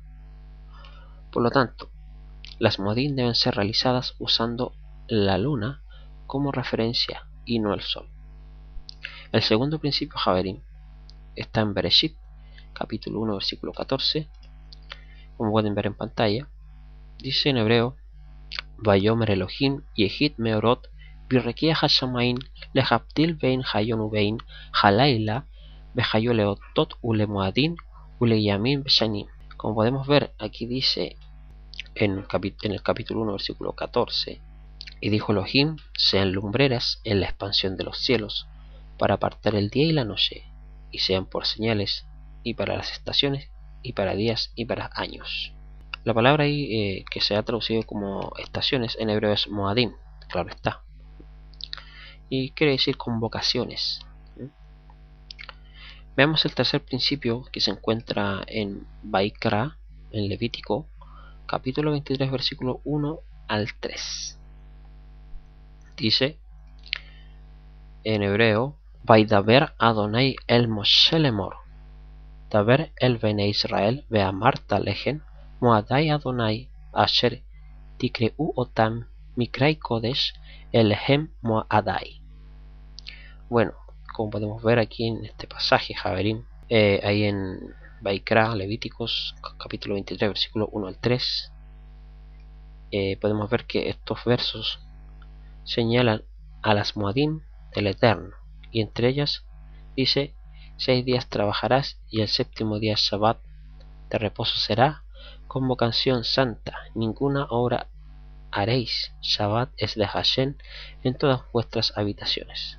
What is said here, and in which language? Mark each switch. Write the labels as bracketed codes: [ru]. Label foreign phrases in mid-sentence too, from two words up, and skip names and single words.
[es] Por lo tanto, las Moadim deben ser realizadas usando la luna como referencia y no el sol. El segundo principio Javerín está en Bereshit, capítulo 1, versículo 14. Como pueden ver en pantalla, dice en hebreo: [he] ויאמר אלהים יהי מארת ברקיע השמים להבדיל בין היום ובין הלילה והיו לאתת ולמועדים ולימים ושנים. [es] Como podemos ver, aquí dice en el capítulo 1, versículo 14: Y dijo Elohim: sean lumbreras en la expansión de los cielos, para apartar el día y la noche, y sean por señales, y para las estaciones, y para días, y para años. La palabra ahí que se ha traducido como estaciones en hebreo es Moadim, claro está, y quiere decir convocaciones. Veamos el tercer principio que se encuentra en Vaikra, en Levítico, capítulo 23, versículo 1 al 3. Dice en hebreo: [he] וידבר אדני אל משה לאמר, דבר אל בני ישראל ואמרת אלהם, מועדי אדני אשר תקראו אתם מקראי קדש אלה הם מועדי. [es] Bueno, como podemos ver aquí en este pasaje, Javerín, ahí en Vaikra, Levíticos, capítulo 23, versículo 1 al 3, podemos ver que estos versos señalan a las Moadim del Eterno, y entre ellas dice: 6 días trabajarás y el séptimo día Shabbat de reposo será, convocación santa, ninguna obra haréis, Shabbat es de Hashem en todas vuestras habitaciones.